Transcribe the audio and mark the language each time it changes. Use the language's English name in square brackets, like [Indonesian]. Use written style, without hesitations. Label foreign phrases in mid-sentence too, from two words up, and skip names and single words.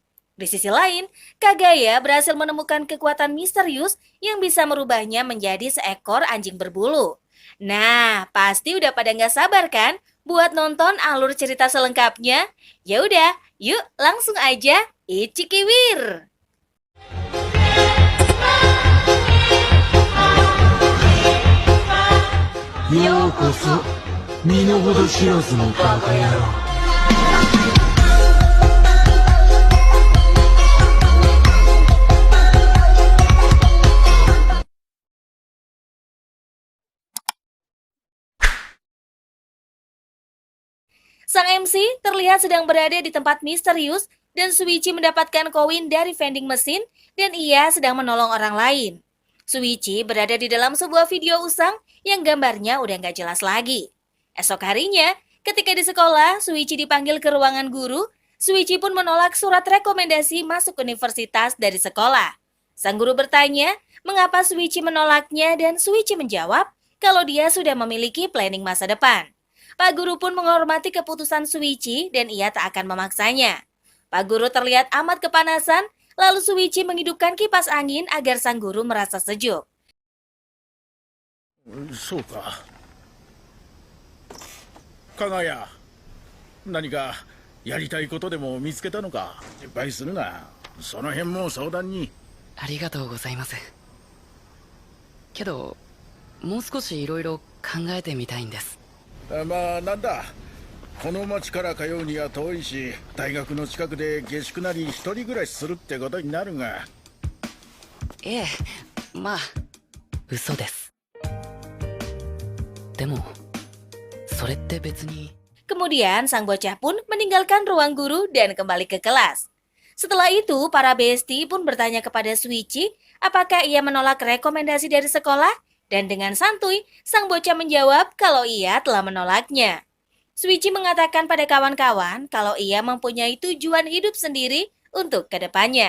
[Indonesian] Di sisi lain, Kagaya berhasil menemukan kekuatan misterius yang bisa merubahnya menjadi seekor anjing berbulu. Nah, pasti udah pada nggak sabar kan buat nonton alur cerita selengkapnya? Ya udah, yuk langsung aja Ichikiwir. [Japanese] ようこそ身の程知らずのバカ野郎。 [Indonesian] Sang MC terlihat sedang berada di tempat misterius dan Shuichi mendapatkan koin dari vending mesin dan ia sedang menolong orang lain. Shuichi berada di dalam sebuah video usang yang gambarnya udah nggak jelas lagi. Esok harinya, ketika di sekolah, Shuichi dipanggil ke ruangan guru. Shuichi pun menolak surat rekomendasi masuk universitas dari sekolah. Sang guru bertanya mengapa Shuichi menolaknya dan Shuichi menjawab kalau dia sudah memiliki planning masa depan. Pak Guru pun menghormati keputusan Shuichi dan ia tak akan memaksanya. Pak Guru terlihat amat kepanasan, lalu Shuichi menghidupkan kipas angin agar sang guru merasa sejuk. [Japanese] そうか。加賀谷、何かやりたいことでも見つけたのか。心配するな。その辺も相談に。ありがとうございます。けどもう少しいろいろ考えてみたいんです。まあなんだ、この町から通うには遠いし、大学の近くで下宿なり一人暮らしするってことになるが。ええ、まあ嘘です。でもそれって別に。 [Indonesian] Kemudian sang bocah pun meninggalkan ruang guru dan kembali ke kelas. Setelah itu, para bestie pun bertanya kepada Shuichi apakah ia menolak rekomendasi dari sekolah. Dan dengan santuy, sang bocah menjawab kalau ia telah menolaknya. Shuichi mengatakan pada kawan-kawan kalau ia mempunyai tujuan hidup sendiri untuk kedepannya.